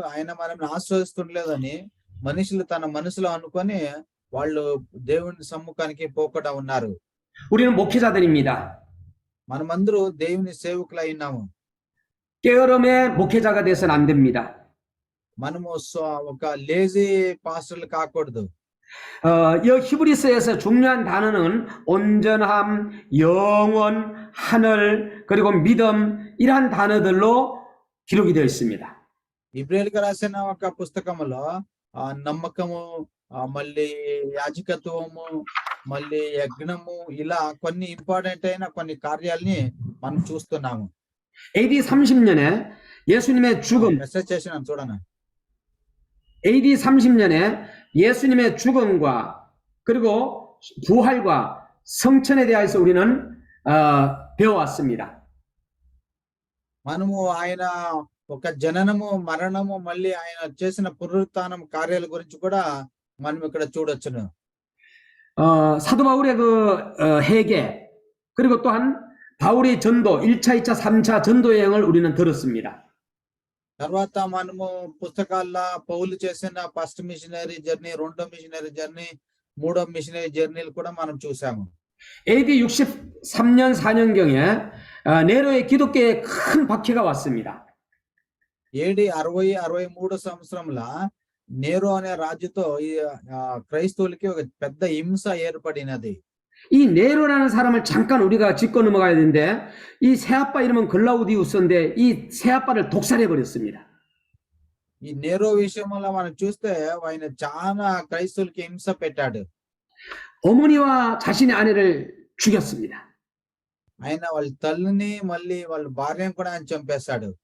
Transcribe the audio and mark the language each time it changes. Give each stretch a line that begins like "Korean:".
Telugu: ఆయన మనల్ని ఆశ్రయిస్తుండలేదు అని మనుషులు తన మనసులో అనుకొని వాళ్ళు దేవుని సమ్ముఖానికి పోకుండా ఉన్నారు.
Korean: 우리는 목회자들입니다.
Telugu: మనమందరూ దేవుని సేవకులై ఉన్నాము.
Korean: 게으름의 목회자가 되어서는 안 됩니다.
Telugu: మనము ఒక
English: lazy పాస్టర్లు
Telugu: కాకూడదు.
Korean: 이 히브리서에서 중요한 단어는 온전함, 영원, 하늘, 그리고 믿음 이러한 단어들로 기록이 되어 있습니다.
Telugu: ఇబ్రాయిల్కి రాసిన ఒక పుస్తకంలో నమ్మకము, మళ్ళీ యాజకత్వము, మళ్ళీ యజ్ఞము ఇలా కొన్ని ఇంపార్టెంట్ అయిన కొన్ని కార్యాలని మనం చూస్తున్నాము.
Korean: AD 30년에 예수님의 죽음,
Telugu: మెసేజ్ చేసినాను చూడనా.
Korean: AD 30년에 예수님의 죽음과 그리고 부활과 성천에 대해서 우리는 배워왔습니다.
Telugu: మనము ఆయన ఒక జననము మరణము మళ్ళీ ఆయన చేసిన పునరుత్థానం కార్యాల గురించి కూడా మనం ఇక్కడ చూడొచ్చును.
Korean: 사도 바울의 그 회개 그리고 또한 바울의 전도 1차, 2차, 3차 전도 여행을 우리는 들었습니다.
Telugu: తర్వాత మనము పుస్తకాల్లో పౌలు చేసిన
English: first missionary journey,
Telugu: రెండో మిషనరీ జర్నీ, మూడో మిషనరీ జర్నీలు కూడా మనం చూసాము.
Korean: AD 63년 4년경에 네로의 기독교에 큰 박해가 왔습니다.
Telugu: ఏడి 60-63 సంవత్సరంలో నేరో అనే రాజుతో ఈ క్రైస్తవులకి ఒక పెద్ద హింస ఏర్పడినది.
Korean: 이 네로라는 사람을 잠깐 우리가 짚고 넘어가야 되는데 이 새아빠 이름은 글라우디우스인데 이 새아빠를 독살해 버렸습니다.
Telugu: ఈ నేరో విషయంలో మనం చూస్తే ఆయన చాలా క్రైస్తవులకి హింస పెట్టాడు.
Korean: 어머니와 자신의 아내를 죽였습니다.
Telugu: ఆయన వాళ్ళ తల్లిని మళ్ళీ వాళ్ళ భార్యను కూడా ఆయన చంపేశాడు.